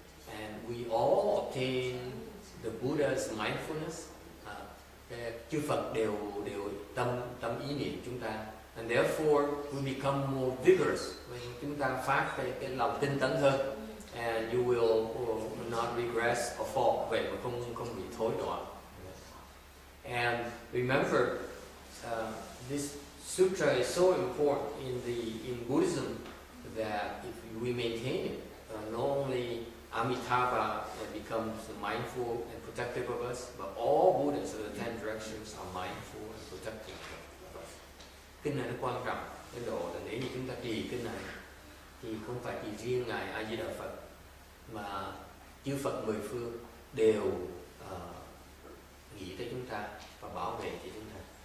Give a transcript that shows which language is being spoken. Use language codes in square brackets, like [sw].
[en] And we all obtain the Buddha's mindfulness. [vi] Chư Phật đều tâm ý niệm chúng ta. [en] And therefore we become more vigorous. [vi] Chúng ta phát cái lòng tinh tấn hơn. [en] And you will not regress or fall. [vi] Vậy mà không bị thối đoạn. [en] And remember, this sutra is so important in Buddhism that if we maintain it, not only Amitabha becomes mindful and protective of us, but all Buddhas of the 10 directions are mindful and protective of us. [vi] Kinh này nó quan trọng, cái độ là nếu như chúng ta trì kinh này thì không phải chỉ riêng Ngài A Di Đà Phật mà chư Phật mười phương đều nghĩ tới chúng ta và bảo vệ cho chúng ta.